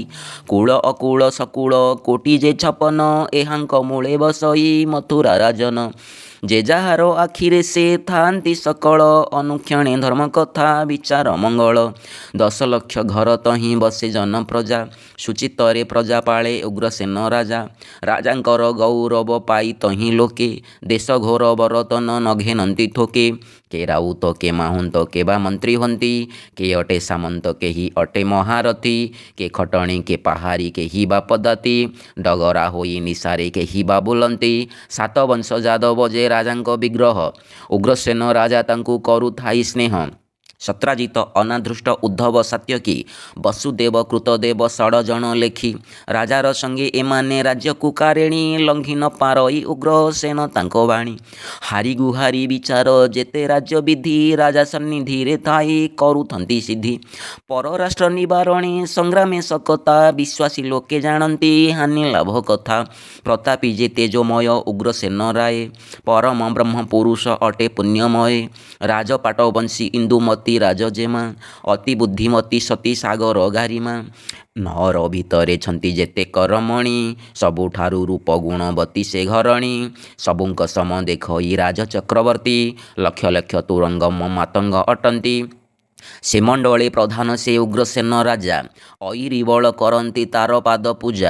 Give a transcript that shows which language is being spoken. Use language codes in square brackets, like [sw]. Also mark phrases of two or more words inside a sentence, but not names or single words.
[or] କୂଳ ଅକୂଳ ସକୁଳ କୋଟୀ ଯେ ଛପନ ଏହାଙ୍କ ମୂଳେ ବସଇ ମଥୁରା ରାଜନ। ଯେ ଯାହାର ଆଖିରେ ସେ ଥାନ୍ତି ସକଳ ଅନୁକ୍ଷଣେ ଧର୍ମ କଥା ବିଚାର ମଙ୍ଗଳ। 10 ଲକ୍ଷ ଘର ତହିଁ ବସେ ଜନ ପ୍ରଜା ସୁଚିତରେ ପ୍ରଜା ପାଳେ ଉଗ୍ରସେନ ରାଜା। ରାଜାଙ୍କର ଗୌରବ ପାଇ ତହିଁ ଲୋକେ ଦେଶ ଘୋର ବରତନ ନଘେନ୍ତି ଥୋକେ। କେ ରାଉତ କେ ମାହୁନ୍ତ କେ ବା ମନ୍ତ୍ରୀ ହନ୍ତି କେ ଅଟେ ସାମନ୍ତ କେ ହି ଅଟେ ମହାରଥୀ। କେ ଖଟଣୀ କେ ପହାରୀ କେ ହି ବା ପଦାତୀ ଡଗରା ହୋଇ ନିସାରେ କେ ହି ବା ବୁଲନ୍ତି। ସାତ ବଂଶ ଯାଦବ ଯେ ରାଜାଙ୍କ ବିଗ୍ରହ ଉଗ୍ରସେନ ରାଜା ତାଙ୍କୁ କରୁଥାଇ ସ୍ନେହ। ସତ୍ରାଜିତ ଅନାଧୃଷ୍ଟ ଉଦ୍ଧବ ସାତ୍ୟକୀ ବସୁଦେବ କୃତଦେବ 16 ଜନ ଲେଖୀ। ରାଜାର ସଙ୍ଗେ ଏମାନେ ରାଜ୍ୟ କୁକାରେଣୀ ଲଙ୍ଘି ନ ପାରଇ ଉଗ୍ରସେନ ତାଙ୍କୋ ବାଣୀ। ହାରି ଗୁହାରି ବିଚାର ଯେତେ ରାଜ୍ୟ ବିଧି ରାଜା ସନ୍ନିଧି ରେ ଥାଇ କରୁଥନ୍ତି ସିଦ୍ଧି। ପରରାଷ୍ଟ୍ର ନିବାରଣୀ ସଂଗ୍ରାମେ ସକତା ବିଶ୍ୱାସୀ ଲୋକେ ଜାଣନ୍ତି ହାନି ଲାଭ କଥା। ପ୍ରତାପୀ ଯେ ତେଜୋମୟ ଉଗ୍ରସେନ ରାୟ ପରମ ବ୍ରହ୍ମ ପୁରୁଷ ଅଟେ ପୁଣ୍ୟମୟ। ରାଜପାଟ ବଂଶୀ ଇନ୍ଦୁମତୀ ଇନ୍ଦୁମତୀ ରାଜଜେମା ଅତି ବୁଦ୍ଧିମତୀ ସତୀ ସାଗର ଗାରିମା ନଅର ଭିତରେ ଛନ୍ତି ଯେତେ କରମଣି ସବୁଠାରୁ ରୂପ ଗୁଣବତୀ ସେ ଘରଣୀ ସବୁଙ୍କ ସମ ଦେଖଇ ରାଜ ଚକ୍ରବର୍ତ୍ତୀ ଲକ୍ଷ ଲକ୍ଷ ତୁରଙ୍ଗମ ମାତଙ୍ଗ ଅଟନ୍ତି ସେ ମଣ୍ଡଳେ ପ୍ରଧାନ ସେ ଉଗ୍ରସେନ ରାଜା ଅଇରିବଳ କରନ୍ତି ତାର ପାଦ ପୂଜା